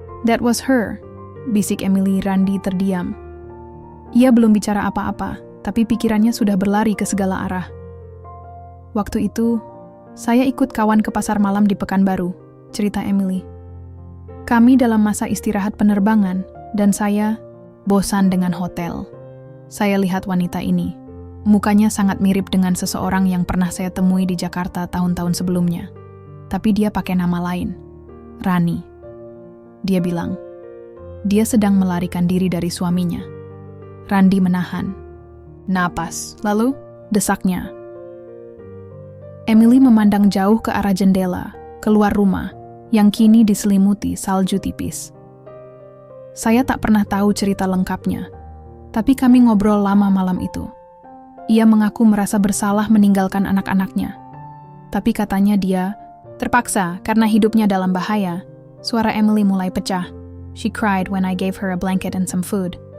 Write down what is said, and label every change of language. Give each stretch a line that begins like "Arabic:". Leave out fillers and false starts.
English: That was her,"
Indonesian: bisik Emily. Randy terdiam. Ia belum bicara apa-apa, tapi pikirannya sudah berlari ke segala arah. "Waktu itu, saya ikut kawan ke pasar malam di Pekanbaru," cerita Emily. "Kami dalam masa istirahat penerbangan, dan saya bosan dengan hotel. Saya lihat wanita ini. Mukanya sangat mirip dengan seseorang yang pernah saya temui di Jakarta tahun-tahun sebelumnya. Tapi dia pakai nama lain. Rani." Dia bilang, dia sedang melarikan diri dari suaminya. Randy menahan napas, lalu desaknya. Emily memandang jauh ke arah jendela, keluar rumah, yang kini diselimuti salju tipis. "Saya tak pernah tahu cerita lengkapnya, tapi kami ngobrol lama malam itu. Ia mengaku merasa bersalah meninggalkan anak-anaknya. Tapi katanya dia terpaksa karena hidupnya dalam bahaya. Suara Emily mulai pecah.
English: She cried when I gave her a blanket and some food.